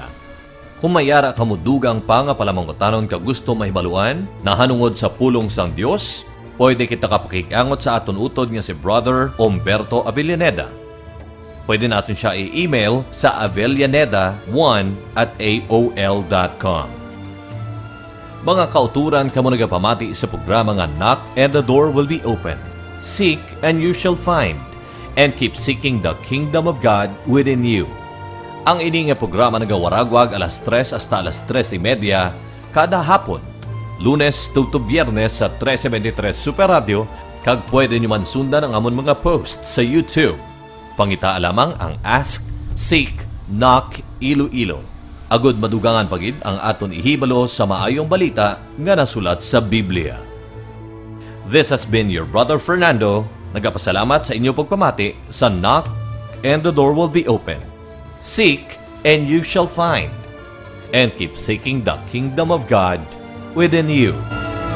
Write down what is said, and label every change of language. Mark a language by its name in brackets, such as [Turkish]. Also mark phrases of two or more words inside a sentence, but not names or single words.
[Hiligaynon] Kung mayara kamudugang pa nga palamangutanon ka gusto mahibaluan na hanungod sa pulong sang Dios, pwede kita kapakikangot sa aton utod nga si Brother Humberto Avellaneda. Pwede natin siya i-email sa avellaneda1@aol.com. Mga kauturan kamo nagapamati sa programa nga Knock and the Door Will Be Open. [English] Seek and you shall find. And keep seeking the kingdom of God within you. [Hiligaynon] Ang ini nga programa nagawaragwag alas 3 hasta alas 3:30 kada hapon, Lunes to Biyernes sa 373 Super Radio, kag pwede nyo man sundan ang amon mga post sa YouTube. Pangita lamang ang Ask, Seek, Knock, Iloilo. Agud madugangan pagid ang aton ihibalo sa maayong balita nga nasulat sa Biblia. [English] This has been your Brother Fernando. [Hiligaynon] Nagapasalamat sa inyo pagpamati sa Knock and the door will be open. [English] Seek and you shall find. And keep seeking the kingdom of God within you.